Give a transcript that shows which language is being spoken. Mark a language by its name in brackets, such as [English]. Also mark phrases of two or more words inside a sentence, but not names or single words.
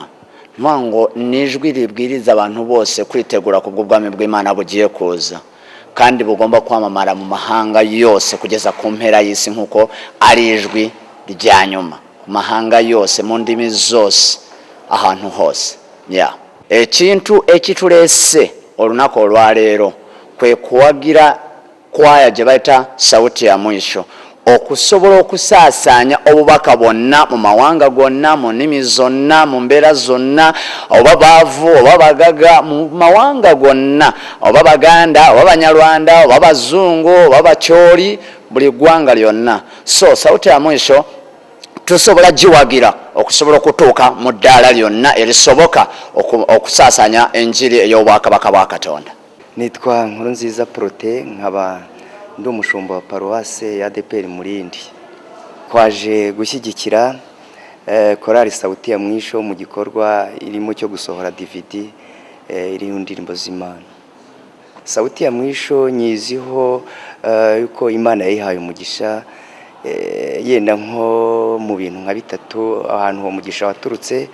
[Kinyarwanda] Mwango nijwi ribwiriza abantu bose kwitegura kubwo bwami bw'Imana bugiye kuza, kandi bugomba kwamamara mu mahanga yose kugeza ku mpera y'isi, nkuko ari ijwi rya nyuma ku mahanga yose mu ndimi zose ahantu hose. [Ganda] Ekintu ekiturese olunako olwaleero kwe kuwagira kwaya gye bayita Sauti ya Mwisho okusobola okusaasanya obubaka bwonna mu mawanga gonna, mu nnimi zonna, mu mbeera zonna, oba baavu oba bagaga, mu mawanga gonna, oba Baganda oba Banyarwanda oba Bazungu oba Bacyoli, buli ggwanga lyonna. So Sauti ya Mwisho tusobola giwagira okusobola okutuuka mu ddaala lyonna erisoboka okusaasanya enjiri ey'obwakabaka bwa Katonda. [Kinyarwanda] Nitwa Nkurunziza Prote, nkaba ndi umushumba wa paruwase ya ADEPR Murindi. Twaje gushyigikira korali Sauti ya Mwisho mu gikorwa irimo cyo gusohora DVD iriho indirimbo z'Imana. Sauti ya Mwisho nyiziho yuko Imana yayihaye umugisha, yenda nko mu bintu nka bitatu ahantu uwo mugisha waturutse.